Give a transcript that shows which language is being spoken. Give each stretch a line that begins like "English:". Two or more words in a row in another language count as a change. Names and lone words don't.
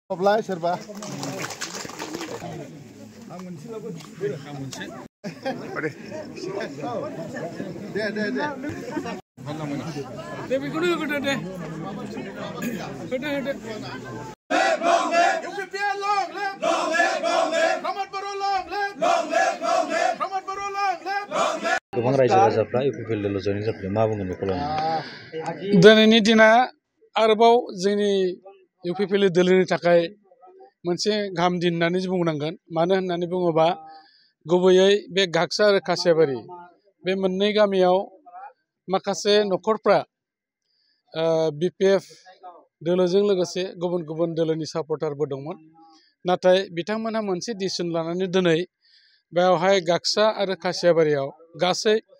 Bodo: अब्ला सोरबा दे बेखौनो होदो दे होदो UPPL
English: long live Pramod Baro long live
Bodo: Pramod Baro long live गोबां रायजो राजाफ्रा UPPL दोलोआव जयेनिं जाफैदों मा बुंगोन बेखौ लानानै दिनैनि दिना आरोबाव जोंनि UPPL दोलोनि थाखाय मोनसे गाहाम दिन होननानै बुंनांगोन मानो होननानै बुङोबा गुबैयै बे घागसा आरो खासियाबारि बे मोननै गामियाव माखासे नखरफ्रा BPF दोलोजों लोगोसे गुबुन गुबुन दोलोनि सापर्टारबो दंमोन नाथाय बिथांमोनहा मोनसे डिसिसन लानानै दिनै बेवहाय घागसा आरो खासियाबारियाव गासै